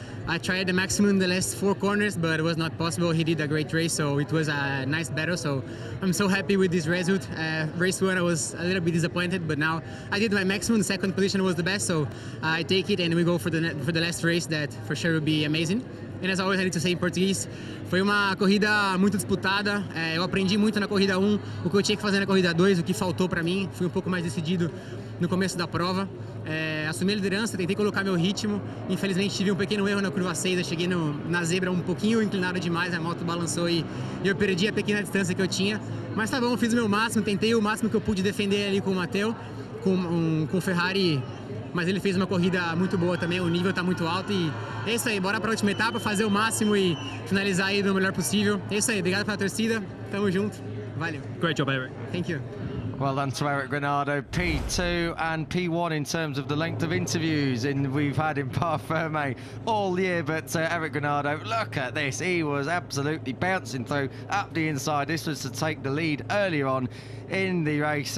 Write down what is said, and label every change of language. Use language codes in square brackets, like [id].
[en] I tried the maximum in the last 4 corners, but it was not possible. He did a great race, so it was a nice battle. So I'm so happy with this result. Race 1, I was a little bit disappointed, but now I did my maximum. The 2nd position was the best, so I take it, and we go for the last race that for sure will be amazing. And as always, I need to say in português, [pt] foi uma corrida muito disputada. Eu aprendi muito na corrida 1, o que eu tinha que fazer na corrida 2, o que faltou para mim. Fui um pouco mais decidido no começo da prova. Assumi a liderança, tentei colocar meu ritmo. Infelizmente tive um pequeno erro na curva 6, eu cheguei na zebra um pouquinho inclinado demais, a moto balançou e eu perdi a pequena distância que eu tinha. Mas tá bom, fiz o meu máximo, tentei o máximo que eu pude defender ali com o Matteo, com o Ferrari, mas ele fez uma corrida muito boa também, o nível tá muito alto e é isso aí, bora pra última etapa, fazer o máximo e finalizar aí do melhor possível. É isso aí, obrigado pela torcida, tamo junto, valeu. [en] Great job, Eric. Thank you. Well done to Eric Granado, P2 and P1 in terms of the length of interviews we've had in Parferme all year, but Eric Granado, look at this, he was absolutely bouncing through up the inside. This was to take the lead earlier on in the race.